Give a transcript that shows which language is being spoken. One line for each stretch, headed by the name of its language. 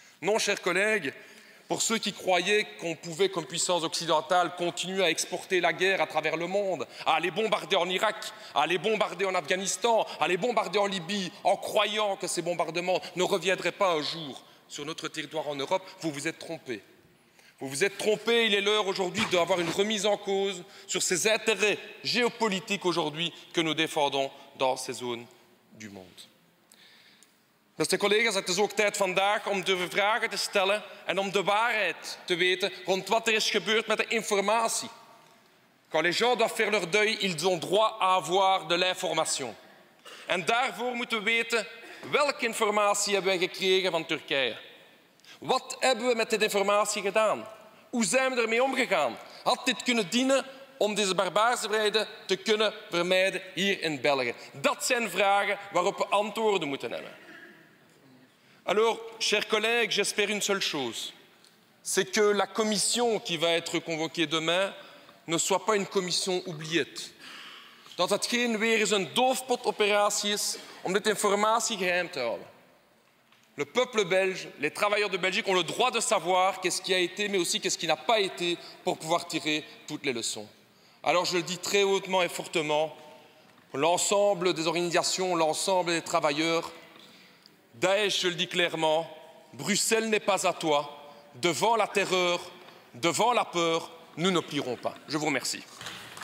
French: Non, chers collègues, pour ceux qui croyaient qu'on pouvait, comme puissance occidentale, continuer à exporter la guerre à travers le monde, à aller bombarder en Irak, à aller bombarder en Afghanistan, à aller bombarder en Libye, en croyant que ces bombardements ne reviendraient pas un jour sur notre territoire en Europe, vous vous êtes trompés. Vous vous êtes trompés, il est l'heure aujourd'hui d'avoir une remise en cause sur ces intérêts géopolitiques aujourd'hui que nous défendons dans ces zones du monde.
Dutch: Beste collega's, het is ook tijd vandaag om de vragen te stellen en om de waarheid te weten rond wat er is gebeurd met de informatie.
French: Quand les gens doivent faire leur deuil, ils ont droit à avoir de l'information.
Dutch: En daarvoor moeten we weten welke informatie hebben wij gekregen van Turkije. Wat hebben we met dit informatie gedaan? Hoe zijn we ermee omgegaan? Had dit kunnen dienen om deze barbaarse vrijheden te kunnen vermijden hier in België? Dat zijn vragen waarop we antwoorden moeten hebben.
French: Alors, chers collègues, j'espère une seule chose, c'est que la commission qui va être convoquée demain ne soit pas une commission oubliette.
Dutch: Dat het geen weer eens een doofpotoperatie is om dit informatie geheim te houden.
French: Le peuple belge, les travailleurs de Belgique ont le droit de savoir qu'est-ce qui a été, mais aussi qu'est-ce qui n'a pas été, pour pouvoir tirer toutes les leçons. Alors je le dis très hautement et fortement, l'ensemble des organisations, l'ensemble des travailleurs, Daesh, je le dis clairement, Bruxelles n'est pas à toi. Devant la terreur, devant la peur, nous ne plierons pas. Je vous remercie.